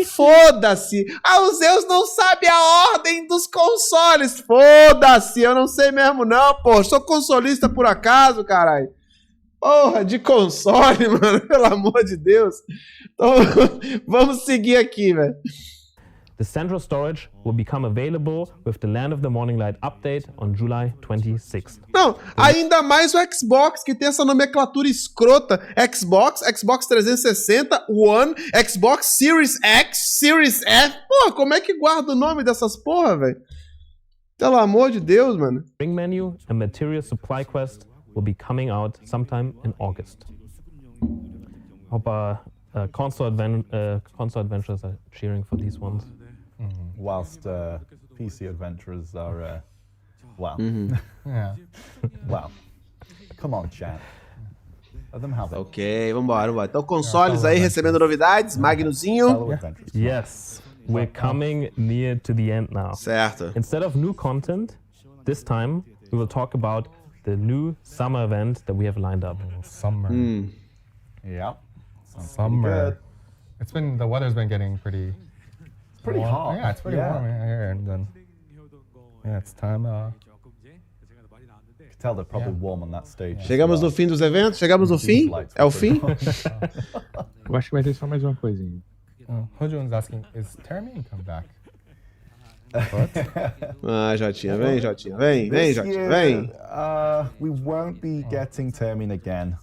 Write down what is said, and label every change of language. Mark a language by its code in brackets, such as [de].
[pt] Foda-se. Os Zeus não sabem a ordem dos consoles. Foda-se. Eu não sei mesmo, não, pô. Sou consolista por acaso, caralho. Porra, de console, mano. Pelo amor de Deus. Então, vamos seguir aqui, velho. [en] The central storage will become available with the Land of the Morning Light update on July 26th. [pt] Não, ainda mais o Xbox, que tem essa nomenclatura escrota. Xbox 360, One, Xbox Series X, Series F. Pô, como é que guarda o nome dessas porra, velho? Pelo amor de Deus, mano. [en] Ring menu and material supply quest will be coming out sometime in August. Hope console adventurers are cheering for these ones. Whilst PC adventurers are, well, Yeah. well, come on, chat. Let them have it. [pt] Ok, vambora. Então, consoles aí recebendo novidades, Magnuzinho. [en] Yes, we're coming near to the end now. [pt] Certo. [en] Instead of new content, this time we will talk about the new summer event that we have lined up. Summer. Yep. Summer. The weather's been getting pretty warm. hot. Yeah, it's pretty warm here, and then it's time. You can tell they're probably warm on that stage. [pt] Chegamos no fim dos eventos? Chegamos no fim? É o fim? Eu acho que vai ter só mais uma coisinha. [en] Hojun's asking, is Termin come back? [pt] Ah, Jotinha, vem, Jotinha, vem, Jotinha, vem. [en] We won't be getting Termin again.